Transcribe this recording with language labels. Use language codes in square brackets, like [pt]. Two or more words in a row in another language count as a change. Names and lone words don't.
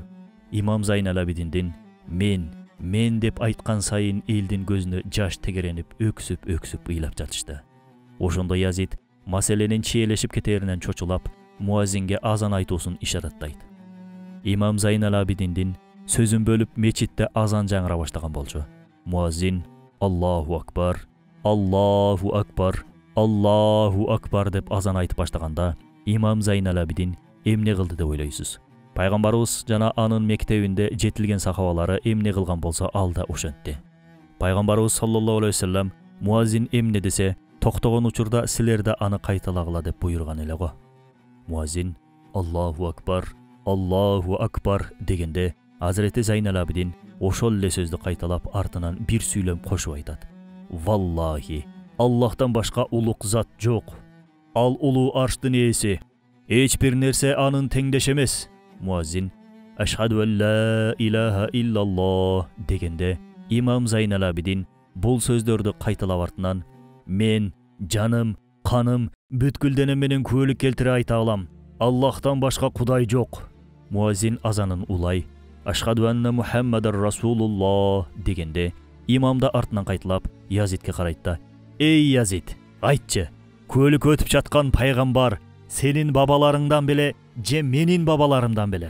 [ky] Имам Зайнал Абидиндин мен деп айткан сайын элдин көзүнө жаш тегеренип, өксүп ыйлап жатышты. Ошондо Язид маселенин чиелешип кетеринен чочулап, муазинге азан айтуусун ишараттайт. Имам Зайнал Абидиндин сөзүн бөлүп мечитте азан жаңыра баштаган болчу. Муазин [ar] الله أكبر، الله أكبر، الله أكبر [ky] деп азан айтып баштаганда, имам Зайнал Абидин эмне кылды деп ойлойсуз? Пайгамбарыбыз жана анын мектебинде жетилген сахабалары эмне кылган болсо ал да ошентти. Пайгамбарыбыз [ar] صلى الله عليه وسلم [ky] муазин эмне десе, токтогон учурда силер да аны кайталагыла деп буйруган эле го. Муазин [ar] الله أكبر، الله أكبر [ky] дегенде, Азирети Зайнал Абидин ошол эле сөздү кайталап артынан бир сүйлөм кошуп айтат. Валлахи, Аллахтан башка улук зат жок. Ал улуу арштын ээси. Эч бир нерсе анын теңдеш эмес. Муазин [ar] أشهد أن لا إله إلا الله [ky] дегенде, имам Зайнал Абидин бул сөздөрдү кайталап артынан мен жаным, каным, бүткүл денем менен күбөлүк келтире айта алам. Аллахтан башка кудай жок. Муазин азанын улай [ar] أشهد أن محمدا رسول الله [ky] дегенде, имам да артынан кайталап Язидке карайт да: "Эй Язид, айтчы, күбөлүк өтүп жаткан пайгамбар сенин бабаларыңдан беле же менин бабаларымдан беле?"